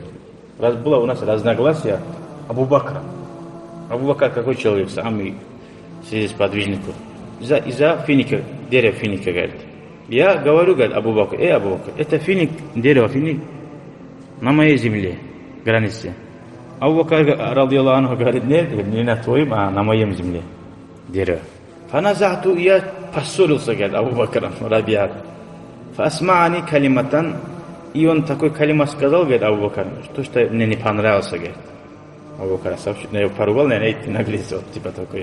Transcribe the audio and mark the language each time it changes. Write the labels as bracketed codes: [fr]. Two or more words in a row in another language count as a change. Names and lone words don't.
[ru] Было у нас разногласие Абу Бакра. Абу Бакр какой человек, самый сподвижник. Из-за финика, дерева финика, говорит. Я говорю, говорит, Абу Бакр, Абу Бакр, это финик, дерево финик на моей земле, границе. [ar] Абу Бакр, رضي الله عنه, [ru] говорит, нет, не на твоем, а на моем земле дерево. Фаназату, я поссорился, говорит, Абу Бакр, Рабиа. [ar] فأسمعني كلمةً, [ru] и он такой калима сказал, говорит, Абу Бакр, что мне не понравился, говорит. Абу Бакр, я его поругал, наверное, наглец, вот, типа такой.